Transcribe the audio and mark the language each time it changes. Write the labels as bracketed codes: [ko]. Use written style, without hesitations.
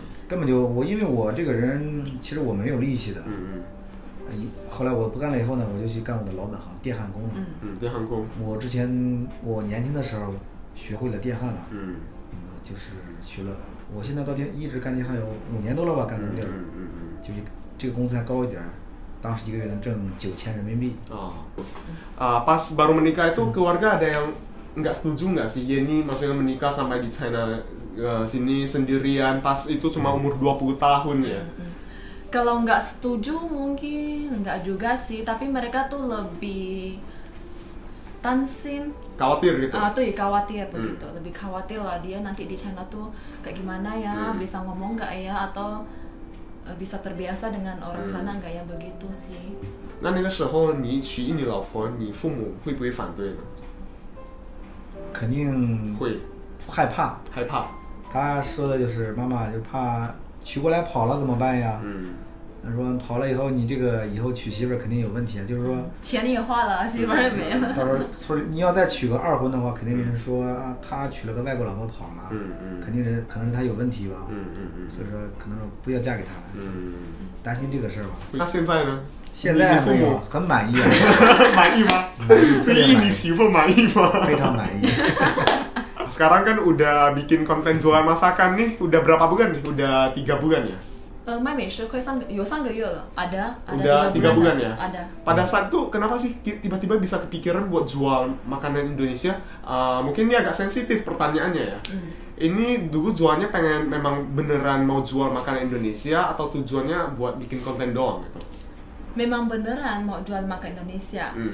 [zh] 根本就因为我这个人其实我没有力气的。后来我不干了以后呢，我就去干我的老本行电焊工了。电焊工。我年轻的时候学会了电焊了。就是学了，我现在到一直干电焊有5年多了吧，干工地儿。就是这个工资还高一点，当时一个月能挣9000人民币。 [id] Pas baru menikah itu keluarga ada yang nggak setuju nggak sih Yeni maksudnya menikah sampai di China sini sendirian pas itu cuma umur 20 tahun ya? Kalau nggak setuju mungkin nggak juga sih, tapi mereka tuh lebih tansin. Khawatir gitu? Tuh khawatir begitu, lebih khawatir lah dia nanti di China tuh kayak gimana ya, bisa ngomong nggak ya, atau bisa terbiasa dengan orang sana nggak ya, begitu sih. [zh] 那个时候你娶你老婆，你父母会不会反对呢？肯定会，害怕。他说的就是妈妈就怕娶过来跑了怎么办呀？他说跑了以后你这个以后娶媳妇儿肯定有问题啊，就是说钱也花了，媳妇儿也没了。到时候你要再娶个2婚的话，肯定有人说他娶了个外国老婆跑了，可能是他有问题吧。所以说可能不要嫁给他了。担心这个事儿吧。那现在呢？现在没有，很满意啊。满意吗？对印尼媳妇满意吗？非常满意。 [id] Sekarang kan udah bikin konten jualan masakan nih, udah berapa bulan nih? Udah 3 bulan ya? [zh] 卖美食快有3个月了， [id] ada 3 bulan ya? Ada. Pada saat itu kenapa sih tiba-tiba bisa kepikiran buat jual makanan Indonesia? Mungkin ini agak sensitif pertanyaannya ya. Ini dulu jualnya pengen memang beneran mau jual makanan Indonesia atau tujuannya buat bikin konten doang gitu? Memang beneran mau jual makan Indonesia.